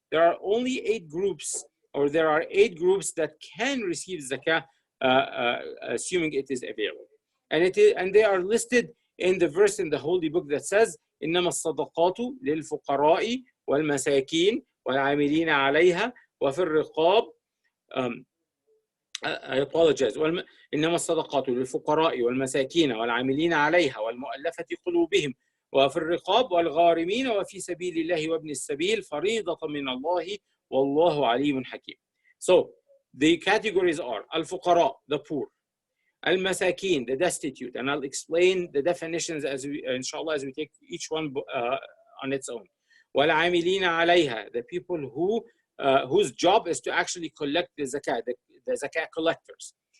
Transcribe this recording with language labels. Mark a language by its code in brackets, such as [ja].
[en] There are only 8 groups, or there are 8 groups that can receive zakah, assuming it is available. And they are listed in the verse in the Holy Book that says, [ar] إنما الصدقات للفقراء والمساكين والعاملين عليها وفي الرقاب. [en] I apologize. [ar] إنما الصدقات للفقراء والمساكين والعاملين عليها والمؤلفة قلوبهم وفي الرقاب والغارمين وفي سبيل الله وابن السبيل فريضة من الله والله عليم حكيم. [en] So the categories are al-fuqara, the poor, al-masakin, the destitute, and I'll explain the definitions as we, inshallah, as we take each one on its own. [ar] وَالْعَامِلِينَ عَلَيْهَا, [en] the people whose job is to actually collect the zakah, the zakah collectors.